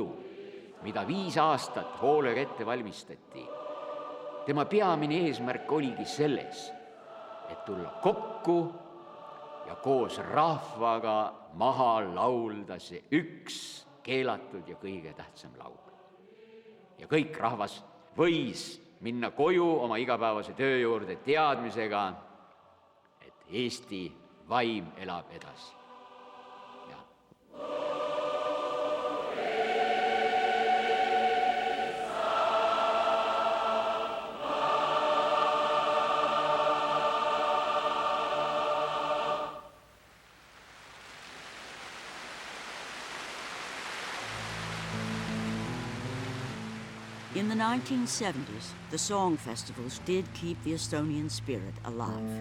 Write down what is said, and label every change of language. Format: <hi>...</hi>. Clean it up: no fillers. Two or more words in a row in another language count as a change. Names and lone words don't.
<et>mida 5 aastat hoolega ette valmistati, tema peamine eesmärk oligi selles, et tulla kokku ja koos rahvaga maha laulda see üks keelatud ja kõige tähtsam laul. Ja kõik rahvas võis minna koju oma igapäevase töö juurde teadmisega, et Eesti vaim elab edasi.</et> <en>In the 1970s, the song festivals did keep the Estonian spirit alive.</en>